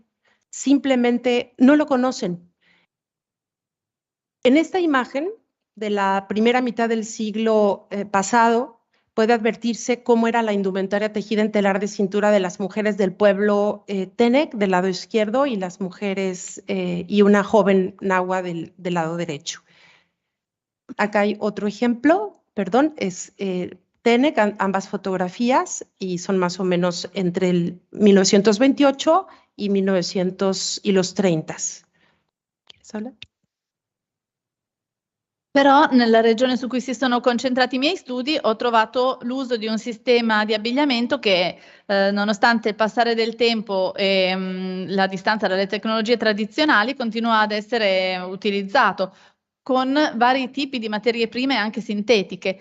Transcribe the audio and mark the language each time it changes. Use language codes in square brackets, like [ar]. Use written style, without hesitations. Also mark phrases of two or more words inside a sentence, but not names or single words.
[es] Simplemente no lo conocen. En esta imagen de la primera mitad del siglo pasado, puede advertirse cómo era la indumentaria tejida en telar de cintura de las mujeres del pueblo Tenec del lado izquierdo y las mujeres y una joven nahua del lado derecho. Acá hay otro ejemplo, perdón, es Tenec, ambas fotografías, y son más o menos entre el 1928 y 1900 y los 30. ¿Quieres hablar? [it] Però nella regione su cui si sono concentrati i miei studi ho trovato l'uso di un sistema di abbigliamento che nonostante il passare del tempo e la distanza dalle tecnologie tradizionali continua ad essere utilizzato con vari tipi di materie prime anche sintetiche.